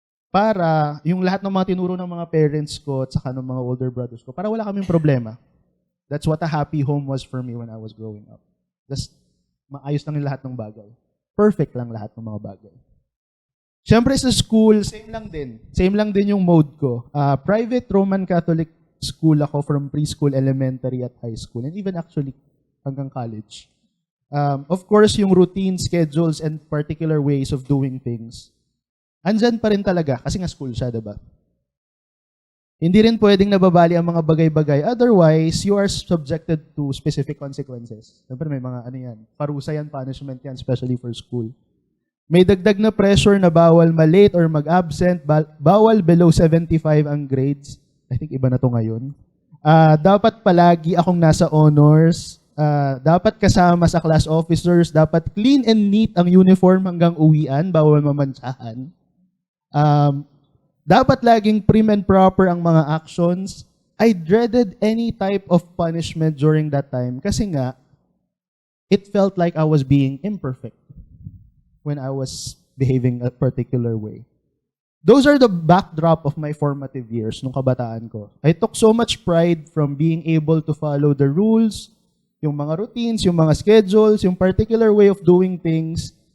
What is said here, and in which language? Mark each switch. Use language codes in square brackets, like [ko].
[tl] Para yung lahat ng mga tinuro ng mga parents ko at saka ng mga older brothers ko, para wala kaming problema. [en] That's what a happy home was for me when I was growing up. [tl] Just maayos lang yung lahat ng bagay. Perfect lang lahat ng mga bagay. Siyempre sa school, same lang din. Same lang din yung mode ko. [en] Private Roman Catholic school ako from preschool, elementary, at high school. And even actually hanggang college. Of course, yung routine, schedules, and particular ways of doing things, [tl] andyan pa rin talaga kasi nga school siya, diba? Hindi rin pwedeng nababali ang mga bagay-bagay. [en] Otherwise, you are subjected to specific consequences. [tl] Siyempre may mga parusa yan, punishment yan, especially for school. May dagdag na pressure na bawal ma-late or mag-absent, bawal below 75 ang grades. [en] I think [tl] iba na to ngayon. Dapat palagi akong nasa honors. Dapat kasama sa class officers. Dapat [en] clean and neat [tl] ang uniform hanggang uwian, bawal mamantsahan. Dapat laging [en] prim and proper [tl] ang mga actions. [en] I dreaded any type of punishment during that time [tl] kasi nga, [en] it felt like I was being imperfect when I was behaving a particular way. Those are the backdrop of my formative years [tl] nung kabataan ko. [en] I took so much pride from being able to follow the rules, [tl] yung mga routines, yung mga schedules, [en] yung particular way of doing things.